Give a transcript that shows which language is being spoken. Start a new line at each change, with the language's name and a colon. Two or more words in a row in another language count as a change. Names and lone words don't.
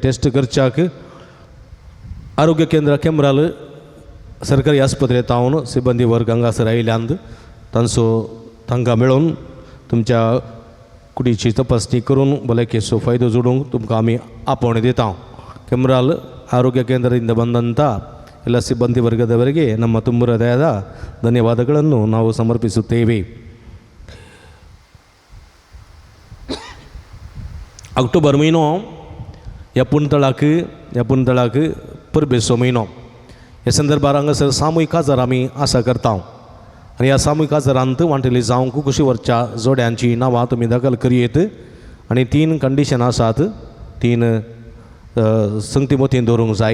Konkani: टेस्ट करच्याक आरोग्य केंद्र केम्राल सरकारी आस्पत्रे तावन सिबंदी वर्ग हांगासर आयल्यान तांकां मेळोवन तुमच्या कुडीची तपासणी करून भलायकेचो फायदो जोडूंक तुमकां आमी आपोवणें दिता केम्राल
Kannada: ಆರೋಗ್ಯ ಕೇಂದ್ರದಿಂದ ಬಂದಂಥ ಎಲ್ಲ ಸಿಬ್ಬಂದಿ ವರ್ಗದವರಿಗೆ ನಮ್ಮ ತುಂಬ ಹೃದಯದ ಧನ್ಯವಾದಗಳನ್ನು ನಾವು ಸಮರ್ಪಿಸುತ್ತೇವೆ.
Konkani: ऑक्टोबर महिनो ह्या पुणतळाक परबेचो महिनो ह्या संदर्भार हांगासर सामुहीक आजार आमी आसा करता आनी ह्या सामुहीक आजारांत वांटेली जावंक कुशी वरच्या जोड्यांची नांवां तुमी दाखल करयेत आनी 3 कंडिशन आसात 3 संगती मतीन दवरूंक जाय.